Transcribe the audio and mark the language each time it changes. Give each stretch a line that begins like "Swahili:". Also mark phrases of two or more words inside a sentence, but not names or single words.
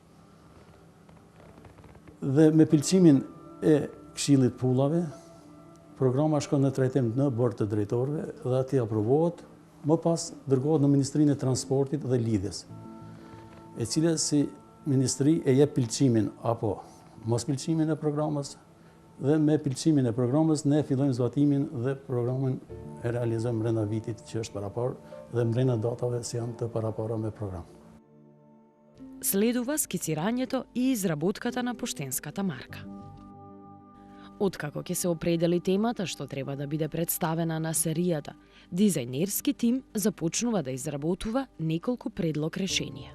Albanian: Dhe me pëlqimin e këshillit pullave, programa shkon në trajtim në bord të drejtorëve dhe ati aprovohet, më pas dërgohet në Ministrinë e Transportit dhe Lidhjes, e cila si ministri e jep pëlqimin apo mos pëlqimin e programës, dhe me pëlqimin e programës ne fillojmë zbatimin dhe programin e realizojmë brenda vitit që është parapar dhe brenda datave që janë të parapara me program.
Macedonian: Следува скицирањето и изработката на поштенската марка. Откако ќе се определи темата што треба да биде представена на серијата, дизајнерски тим започнува да изработува неколку предлог решенија.